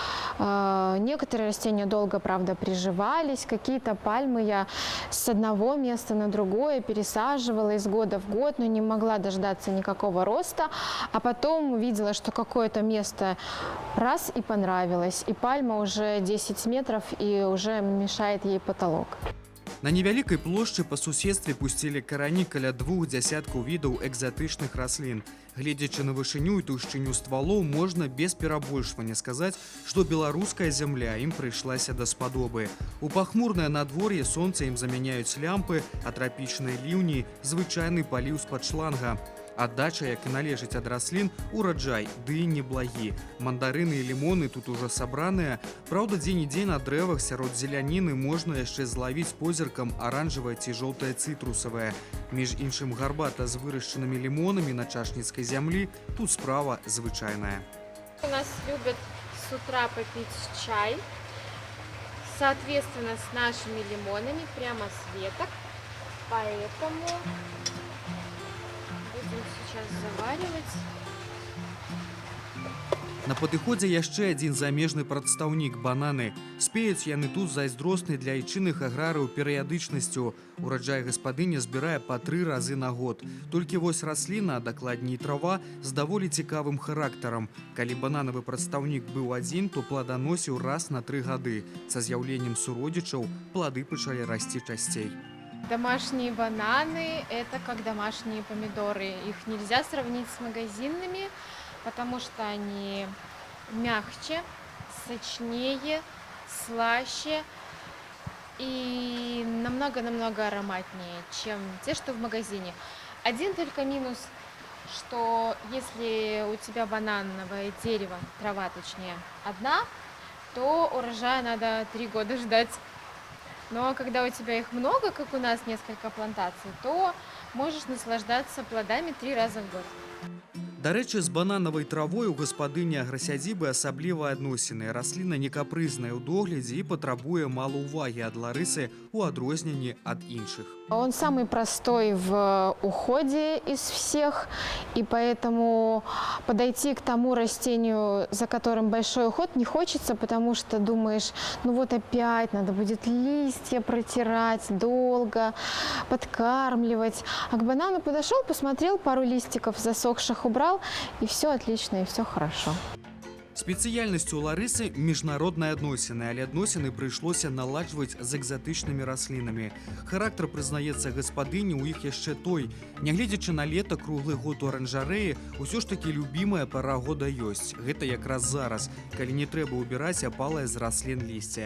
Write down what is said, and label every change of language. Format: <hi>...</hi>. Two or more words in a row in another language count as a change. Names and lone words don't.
<ru>Некоторые растения долго, правда, приживались, какие-то пальмы я с одного места на другое пересаживала из года в год, но не могла дождаться никакого роста, а потом увидела, что какое-то место раз и понравилось, и пальма уже 10 метров и уже мешает ей потолок.</ru> <be>На невялікай плошчы па суседстве пусцілі карані каля 2 дзясяткаў відаў экзатычных раслін. Гледзячы на вышыню і таўшчыню ствалоў, можна без перабольшвання сказаць, што беларуская зямля ім прыйшлася даспадобы. У пахмурнае надвор'е сонца ім замяняюць лямпы, а трапічныя ліўні – звычайны паліў з-пад шланга. Аддача, як і належыць ад раслін, ураджай, ды і неблагі. Мандарыны і лімоны тут ужо сабраныя. Праўда, дзень-і-дзень на дрэвах сярод зеляніны можна яшчэ злавіць позіркам аранжавае ці жоўтае цытрусавае. Між іншым, гарбата з вырашчанымі лімонамі на чашніцкай зямлі тут справа звычайная.</be> <ru>У нас любят с утра попить чай, соответственно, с нашими лимонами, прямо с веток, поэтому будем сейчас заваривать.</ru> <be>На падыходзе яшчэ адзін замежны прадстаўнік – бананы. Спеюць яны тут зайздросны для айчынных аграрыяў перыядычнасцю. Ураджай гаспадыня збірае па 3 разы на год. Толькі вось расліна, а дакладней трава, з даволі цікавым характарам. Калі бананавы прадстаўнік быў адзін, то пладаносіў раз на 3 гады. Са з'яўленнем суродзічаў плады пачалі расці часцей.</be> <ru>Домашние бананы – это как домашние помидоры. Их нельзя сравнить с магазинными, потому что они мягче, сочнее, слаще и намного-намного ароматнее, чем те, что в магазине. Один только минус, что если у тебя банановое дерево, трава точнее, одна, то урожая надо 3 года ждать. Но когда у тебя их много, как у нас несколько плантаций, то можешь наслаждаться плодами 3 раза в год.</ru> <be>Дарэчы, з бананавай травой у гаспадыні аграсядзібы асаблівыя адносіны. Расліна не капрызная ў доглядзе і патрабуе мала ўвагі ад Ларысы у адрозненні ад іншых.</be> <ru>Он самый простой в уходе из всех, и поэтому подойти к тому растению, за которым большой уход, не хочется, потому что думаешь, ну вот опять надо будет листья протирать долго, подкармливать. А к банану подошел, посмотрел, пару листиков засохших убрал, и все отлично, и все хорошо.</ru> <be>Спецыяльнасцю Ларысы міжнародныя адносіны, але адносіны прыйшлося наладжваць з экзатычнымі раслінамі. Характар, прызнаецца гаспадыні, у іх яшчэ той. Нягледзячы на лета, круглы год у аранжарэі, усё ж такі любімая пара года ёсць. Гэта якраз зараз, калі не трэба ўбіраць апалае з раслін лісце.</be>